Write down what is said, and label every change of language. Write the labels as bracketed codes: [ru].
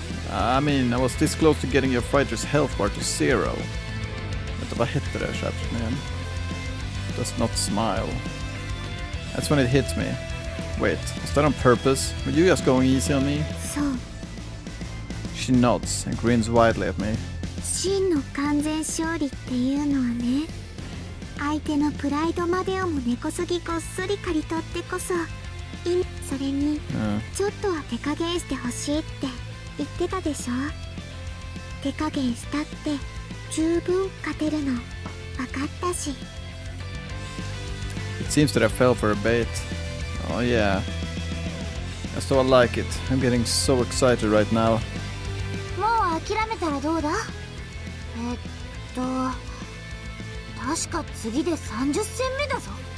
[en] I mean, I was this close to getting your fighter's health bar to 0. [sv] Vänta, vad hette det chaptern igen? [en] Does not smile. That's when it hit me. Wait, was that on purpose? Were you just going easy on me? [ja] そう [en] She nods and grins widely at me. [ja] 真の完全勝利っていうのはね、相手のプライドまでをも根こそぎごっそり刈り取ってこそそれにちょっとは手加減してほしいって言ってたでしょ。手加減したって十分勝てるの分かったし。 [en] It seems that I fell for a bait. Oh yeah. So I like it. I'm getting so excited right now. [ja] もう諦めたらどうだ？確か次で30戦目だぞ。